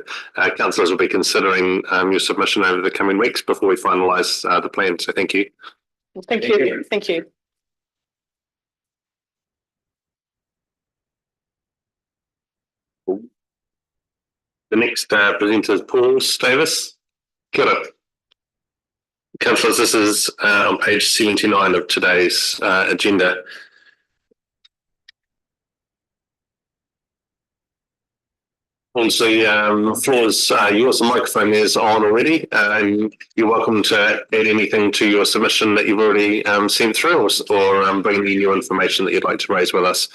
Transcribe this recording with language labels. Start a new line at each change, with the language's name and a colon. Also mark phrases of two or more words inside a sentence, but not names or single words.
English: Councillors will be considering your submission over the coming weeks before we finalise the plan. So thank you. Thank you. Thank you. The next presenter is Paul Davis.
Māori: Kia ora.
English: Councillors, this is on page 79 of today's agenda. Also, the floor is yours. The microphone is on already. You're welcome to add anything to your submission that you've already sent through, or bring any new information that you'd like to raise with us.